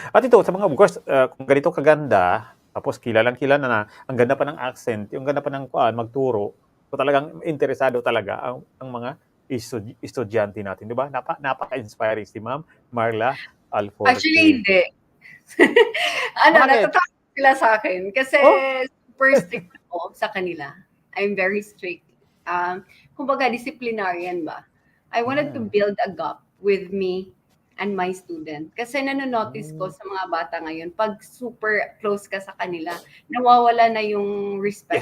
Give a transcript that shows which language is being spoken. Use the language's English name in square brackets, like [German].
[Filipino] At ito, sa mga, [English] of course, [Filipino] kung ganito kaganda, tapos kilalang-kilala na, ang ganda pa ng accent, yung ganda pa ng magturo, so talagang interesado talaga ang mga estudyante natin, di ba? Napaka-inspiring si Ma'am Marla [English] Actually, [Filipino] Alforque. hindi. Bakit? Natatakot sila sa akin kasi Oh? super strict ako sa kanila. [English] I'm very strict. [Filipino] Kumbaga, disciplinarian ba? [English] I wanted to Mm. build a gap with me and my student. [Filipino] Kasi nanonotice ko Mm. sa mga bata ngayon, pag super close ka sa kanila, nawawala na yung respect.